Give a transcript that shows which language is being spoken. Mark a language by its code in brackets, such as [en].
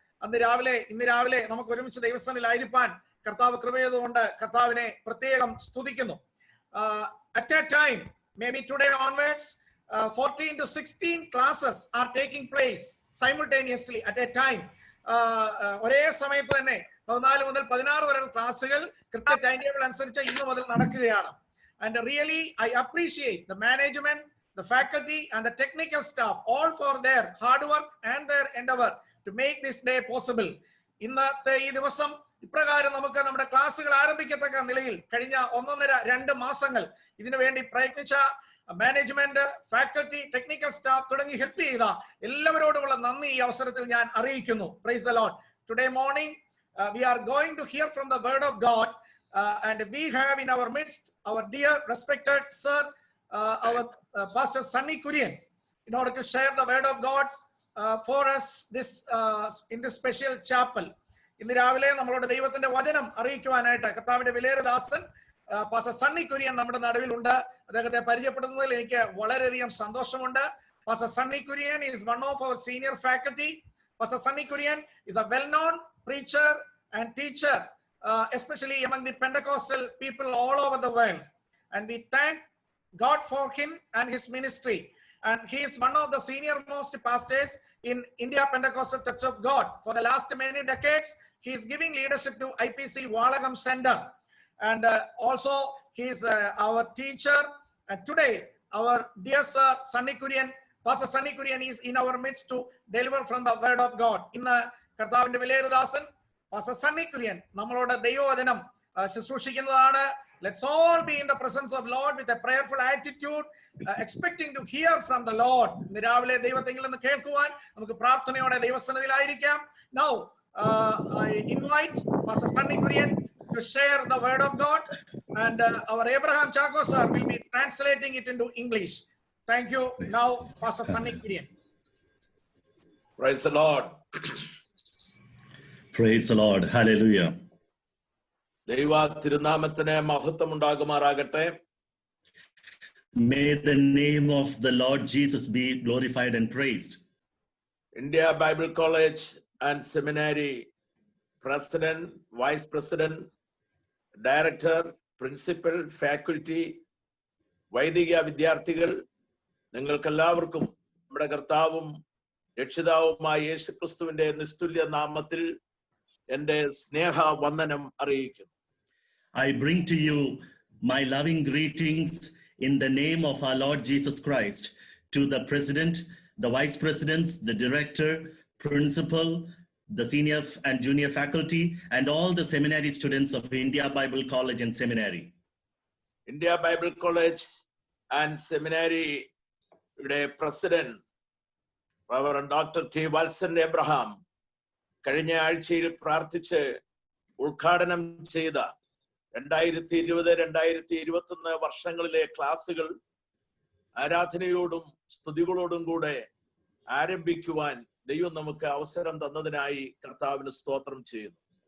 [ml] ഇന്ന് രാവിലെ നമുക്ക് ഒരുമിച്ച് ദൈവസ്ഥാനിലായിരിക്കാൻ കർത്താവ് കൃപ ചെയ്തുകൊണ്ട് കർത്താവിനെ പ്രത്യേകം സ്തുതിക്കുന്നു. [en] At a time, maybe today onwards, 14 to 16 classes are taking place simultaneously at a time. [ml] ഒരേ സമയത്ത് തന്നെ 14 മുതൽ 16 വരെ ക്ലാസ്സുകൾ കൃത്യ ടൈം ടേബിൾ അനുസരിച്ച് ഇന്ന് മുതൽ നടക്കുകയാണ്. [en] And really, I appreciate the management, the faculty, and the technical staff, all for their hard work and their endeavor to make this day possible. [ml] ഇന്നത്തെ ഈ ദിവസം ഇപ്രകാരം നമുക്ക് നമ്മുടെ ക്ലാസ്സുകൾ ആരംഭിക്കത്തക്ക നിലയിൽ കഴിഞ്ഞ 1.5-2 മാസങ്ങൾ ഇതിനു വേണ്ടി പ്രയത്നിച്ച മാനേജ്മെന്റ്, ഫാക്കൽറ്റി, ടെക്നിക്കൽ സ്റ്റാഫ് തുടങ്ങി ഹെൽപ്പ് ചെയ്ത എല്ലാവരോടുമുള്ള നന്ദി ഈ അവസരത്തിൽ ഞാൻ അറിയിക്കുന്നു. [en] Praise the Lord. Today morning we are going to hear from the word of God, and we have in our midst our dear respected sir, our Pastor Sunny Kurian, in order to share the word of God for us this in this special chapel. [ml] ഇന്ന് രാവിലെ നമ്മളോട് ദൈവത്തിന്റെ വചനം അറിയിക്കുവാനായിട്ട് കർത്താവിന്റെ വിലയേറിയ ദാസൻ pastor Sunny Kurian നമ്മുടെ നടുവിലുണ്ട്. അദ്ദേഹത്തെ പരിചയപ്പെടുന്നതിൽ എനിക്ക് വളരെയധികം സന്തോഷമുണ്ട്. [en] Pastor Sunny Kurian is one of our senior faculty. Pastor Sunny Kurian is a well-known preacher and teacher, especially among the Pentecostal people all over the world. And we thank God for him and his ministry. And he is one of the senior most pastors in India Pentecostal Church of God. For the last many decades, he is giving leadership to IPC Valagam Center. And also, he is our teacher. And today, our dear sir, Sunny Kurian, Pastor Sunny Kurian is in our midst to deliver from the word of God. [ml] ഇന്ന് കർത്താവിന്റെ വിലയേറിയ ദാസൻ Pastor Sunny Kurian നമ്മളോട് ദൈവവചനം ശുശ്രൂഷിക്കുന്നതാണ്. [en] Let's all be in the presence of Lord with a prayerful attitude, expecting to hear from the Lord. [ml] ഇന്ന് രാവിലെ ദൈവത്തെങ്കിൽ നിന്ന് കേൾക്കുവാൻ നമുക്ക് പ്രാർത്ഥനയോടെ ദൈവസന്നിധിയിലായിരിക്കാം. [en] Now I invite Pastor Sunny Kurian to share the word of God, and our Abraham Chako sir will be translating it into English. Thank you. Now, Pastor Sunny Kurian. Praise the Lord. Praise the Lord. Hallelujah. [ml] ദൈവ തിരുനാമത്തിന് മഹത്വം ഉണ്ടാകുമാറാകട്ടെ. [en] May the name of the Lord Jesus be glorified and praised. [ml] India Bible College and Seminary President, Vice President, Director, Principal, Faculty, വൈദിക വിദ്യാർത്ഥികൾ, നിങ്ങൾക്കെല്ലാവർക്കും നമ്മുടെ കർത്താവും രക്ഷിതാവുമായ യേശുക്രിസ്തുവിന്റെ നിസ്തുല്യ നാമത്തിൽ എൻ്റെ സ്നേഹ വന്ദനം അറിയിക്കുന്നു. [en] I bring to you my loving greetings in the name of our Lord Jesus Christ to the President, the Vice Presidents, the Director, Principal, the Senior and Junior Faculty, and all the seminary students of India Bible College and Seminary. India Bible College and Seminary President, Reverend Dr. T. [ml] Walson Abraham, കഴിഞ്ഞ ആഴ്ചയിൽ പ്രാർത്ഥിച്ച് ഉദ്ഘാടനം ചെയ്ത 2020-2021 വർഷങ്ങളിലെ ക്ലാസുകൾ ആരാധനയോടും സ്തുതികളോടും കൂടെ ആരംഭിക്കുവാൻ ദൈവം നമുക്ക് അവസരം തന്നതിനായി കർത്താവിന് സ്തോത്രം ചെയ്യുന്നു.